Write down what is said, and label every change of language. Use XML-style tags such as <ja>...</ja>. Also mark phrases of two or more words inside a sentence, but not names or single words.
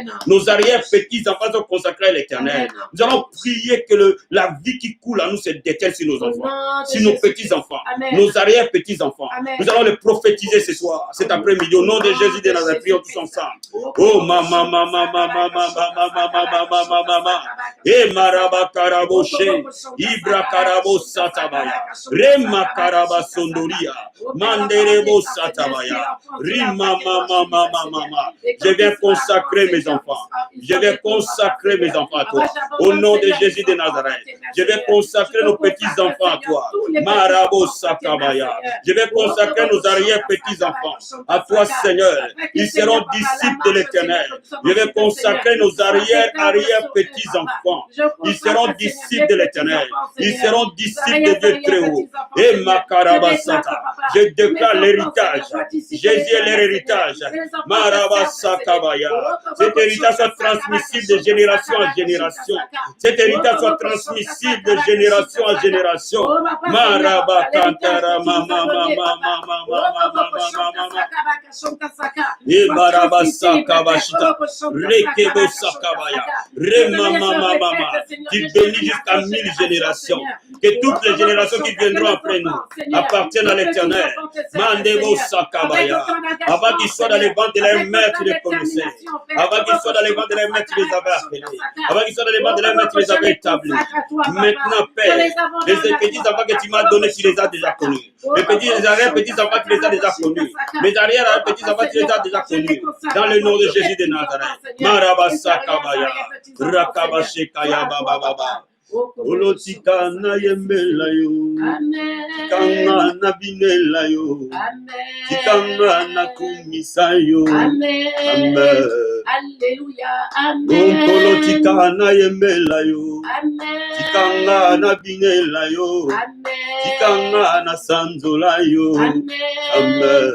<fr>Nos arrière-petits-enfants sont consacrés à l'Éternel. Nous allons prier que la vie qui coule à nous se déteigne sur nos enfants, sur nos petits-enfants, nos arrière-petits-enfants. Nous allons les prophétiser ce soir, cet après-midi. Au nom de Jésus de Nazareth, prions tous ensemble. Oh, mama. Et maraba karaboshe, ibra karabo satabaya, rema karaba sondoria, manderebo satabaya, rima mama. Je vais consacrer mes enfants. Je vais consacrer mes enfants à toi. Au nom de Jésus de Nazareth, je vais consacrer nos petits-enfants à toi. Marabo satabaya. Je vais consacrer nos arrière-petits-enfants à toi, Seigneur. Ils seront disciples de l'Éternel. Je vais consacrer nos arrière-petits-enfants. Ils seront disciples de l'Éternel. Ils seront disciples de Dieu très haut. Et Makarabasata. Je déclare l'héritage. Jésus est leur héritage. Marabasakabaya. Cet héritage soit transmissible de génération en génération. Cet héritage soit transmissible de génération en génération. Marabakantara mama. Et Marabasakabashita. Rekebosakabaya. Remama. Qui bénit jusqu'à 1000 générations. Que toutes les générations qui viendront après nous appartiennent à l'Éternel. Mandebo Sakabaya. Avant qu'ils soient dans les ventes de leurs mères, tu les connaissais. Avant qu'ils soient dans les ventes de leurs mères, tu les avais appelés. Avant qu'ils soient dans les ventes de leurs mères, tu les avais établis. Maintenant, Père, les petits-enfants que tu m'as donnés, tu les as déjà connus. Les petits-enfants, tu les as déjà connus. Mes arrière-petits-enfants, tu les as déjà connus. Dans le nom de Jésus de Nazareth. Maraba Sakabaya. Rakabashekaya Baba.</fr> <ln>Olotika na yembela yo, kanga na binela yo, kanga na kumisa yo, amen.</ln> <fr>Alléluia, amen.</fr> <ln>Olotika na yembela yo, kanga na binela yo, kanga na sanzola yo, amen.</ln>